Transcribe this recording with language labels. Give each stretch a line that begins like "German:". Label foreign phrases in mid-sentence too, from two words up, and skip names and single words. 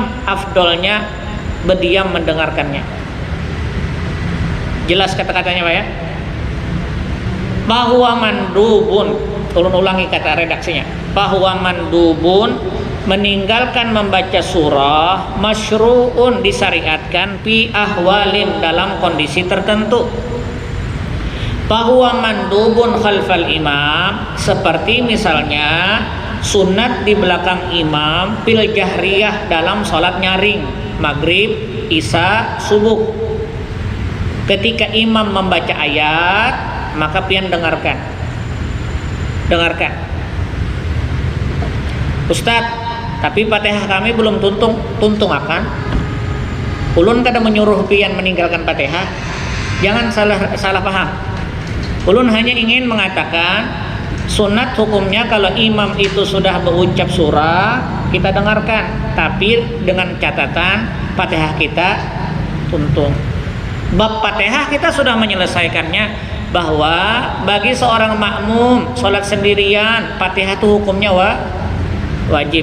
Indonesian: Afdolnya berdiam mendengarkannya. Jelas kata-katanya, Pak, ya? Bahwa mandubun, turun ulangi kata redaksinya. Bahwa mandubun, meninggalkan membaca surah, masyru'un, disyariatkan,
Arabic: في أحوال,
Indonesian: dalam kondisi tertentu. Bahwa
Arabic: مندوب خلف الإمام,
Indonesian: seperti misalnya sunat di belakang imam,
Arabic: في الجهرية,
Indonesian: dalam sholat nyaring, maghrib, isya, subuh. Ketika imam membaca ayat, maka pian dengarkan. Ustadz, tapi Fatihah kami belum tuntung akan.
Banjar: Ulun kada menyuruh pian meninggalkan Fatihah.
Indonesian: Jangan salah paham. Ulun hanya ingin mengatakan sunat hukumnya kalau imam itu sudah berucap surah, kita dengarkan, tapi dengan catatan Fatihah kita tuntung. Bab Fatihah kita sudah menyelesaikannya, bahwa bagi seorang makmum sholat sendirian Fatihah itu hukumnya wajib.